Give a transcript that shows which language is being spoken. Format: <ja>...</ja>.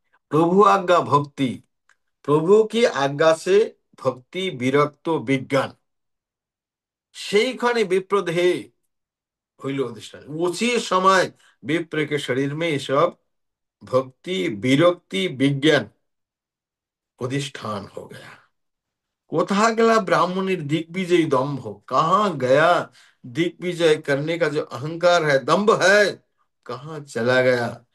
<hi>प्रभु आज्ञा भक्ति, प्रभु की आज्ञा से भक्ति विरक्त विज्ञान।</hi> <bn>সেইখানে বিপ্রদেহে হইল অধিष्ठान।</bn> <hi>उसी समय विप्र के शरीर में ये सब भक्ति विरक्ति विज्ञान अधिष्ठान हो गया। कोथा गया ब्राह्मणी दिग्विजय दंभ, कहाँ गया दिग्विजय करने का जो अहंकार है, दंभ है, कहाँ चला गया।</hi>